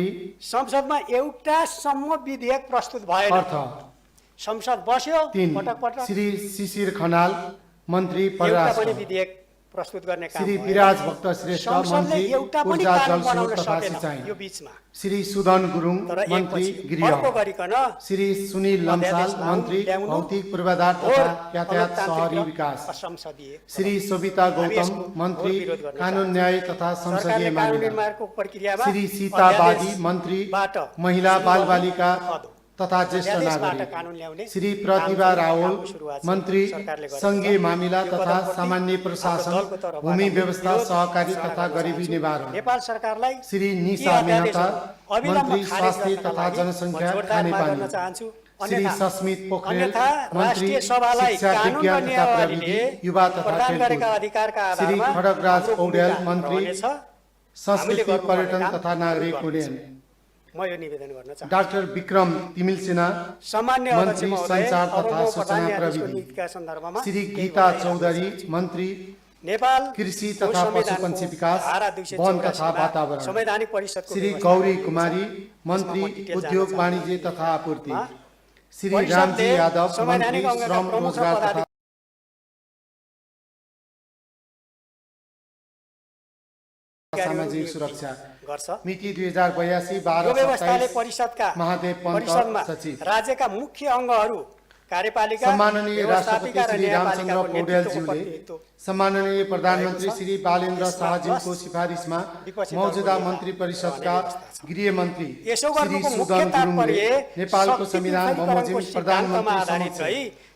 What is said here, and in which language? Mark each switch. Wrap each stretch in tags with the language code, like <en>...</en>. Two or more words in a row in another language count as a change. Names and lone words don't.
<ne>संसदमा एउटा सम्म विधेयक प्रस्तुत भएन। अर्थ संसद बस्यो 3 पटक पटक। श्री शिशिर खनाल मन्त्री एउटा परराष्ट्र, पनि विधेयक प्रस्तुत गर्ने काम श्री विराज भक्त श्रेष्ठ मन्त्री एउटा पनि ऊर्जा कानुन जलस्रोत बनाउन तथा सकेन सिंचाई, यो बीचमा। श्री सुदन गुरुङ मन्त्री गृह, गरिकन श्री सुनिल लम्साल मन्त्री भौतिक पूर्वाधार तथा यातायात शहरी विकास, असंसदीय श्री सोभिता गौतम मन्त्री कानुन न्याय तथा संसदीय मामिला, निर्माणको प्रक्रियामा श्री सीता बादी मन्त्री महिला बालबालिका तथा ज्येष्ठ नागरिक, श्री प्रतिभा रावल मन्त्री संघीय मामिला तथा सामान्य प्रशासन, भूमि व्यवस्था, सहकारी तथा गरिबी निवारण, नेपाल सरकारलाई श्री निशा मेहता मन्त्री स्वास्थ्य तथा जनसङ्ख्या खानेपानी, श्री सस्मित पोखरेल मन्त्री शिक्षा विज्ञान तथा प्रविधि युवा तथा खेलकुद, श्री खड्गराज पौडेल मन्त्री संस्कृति पर्यटन तथा नागरिक उड्डयन, म यो निवेदन गर्न चाहन्छु। डाक्टर विक्रम तिमिल सिन्हा सामान्य मन्त्री संचार तथा सूचना प्रविधि, श्री गीता चौधरी मन्त्री नेपाल कृषि तथा पशुपक्षी विकास, वन तथा वातावरण, संवैधानिक परिषदको श्री गौरी कुमारी मन्त्री उद्योग वाणिज्य तथा आपूर्ति, श्री रामजी यादव मन्त्री श्रम रोजगार तथा सामाजिक सुरक्षा गर्छ। मिति 2082-12-27 परिषदका महादेव पन्त सचिव, राज्यका मुख्य अंगहरू कार्यपालिका, सम्माननीय राष्ट्रपति श्री रामचन्द्र पौडेलज्यूले सम्माननीय प्रधानमन्त्री श्री बालेन्द्र शाहज्यूको सिफारिसमा मौजूदा मन्त्री परिषदका गृहमन्त्री श्री सुदन गुरुङले नेपालको संविधान बमोजिम प्रधानमन्त्री समक्ष</ne>